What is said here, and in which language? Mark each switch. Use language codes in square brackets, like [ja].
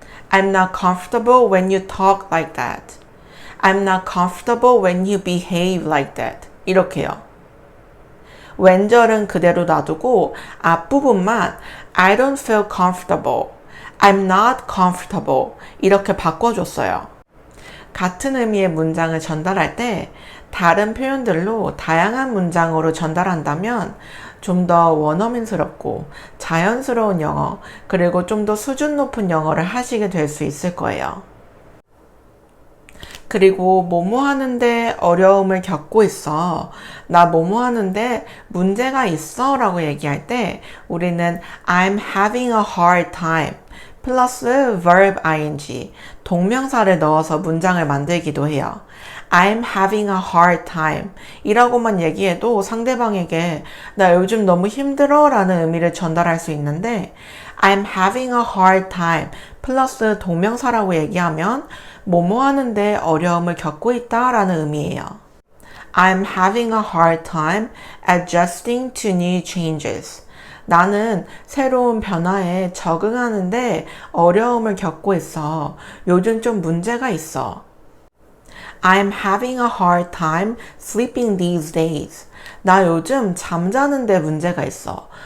[en] I'm not comfortable when you talk like that. I'm not comfortable when you behave like that. [ko] 이렇게요. when절은 그대로 놔두고 앞부분만 [en] I don't feel comfortable, I'm not comfortable [ko] 이렇게 바꿔줬어요. 같은 의미의 문장을 전달할 때 다른 표현들로 다양한 문장으로 전달한다면 좀 더 원어민스럽고 자연스러운 영어 그리고 좀 더 수준 높은 영어를 하시게 될 수 있을 거예요. 그리고 뭐뭐 하는데 어려움을 겪고 있어. 나 뭐뭐 하는데 문제가 있어 라고 얘기할 때 우리는 [en] I'm having a hard time [ko] 플러스 verb ing 동명사를 넣어서 문장을 만들기도 해요. [en] I'm having a hard time [ko] 이라고만 얘기해도 상대방에게 나 요즘 너무 힘들어 라는 의미를 전달할 수 있는데 I'm having a hard time 플러스 동명사라고 얘기하면 뭐뭐 하는데 어려움을 겪고 있다 라는 의미예요. [en] I'm having a hard time adjusting to new changes. [ko] 나는 새로운 변화에 적응하는데 어려움을 겪고 있어. 요즘 좀 문제가 있어. [en] I'm having a hard time sleeping these days. [ko] 나 요즘 잠자는데 문제가 있어.